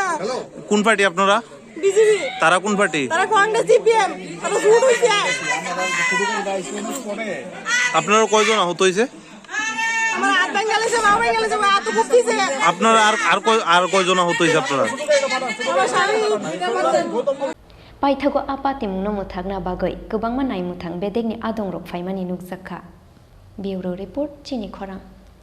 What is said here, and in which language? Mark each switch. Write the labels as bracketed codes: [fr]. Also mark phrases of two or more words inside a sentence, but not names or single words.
[bn] কোন পার্টি আপনারা? বিজেপি। তারা কোন পার্টি? তারা কংগ্রেস সিপিএম। তারা শুট হইছে। আপনারা কয়জন আহত হইছে? আমার হাত ভাঙালেছে, পা ভাঙালেছে, এত খুব দিছে। আপনারা আর কয়জন আহত হইছে আপনারা? আমার স্বামী। [trp] Paithago Apatimungno Muthagna Bagoi, Gobangma Nai Muthang Bedegni Adongrok Faimani Nugzaka. [en] Bureau Report, [trp] Chini Khorang.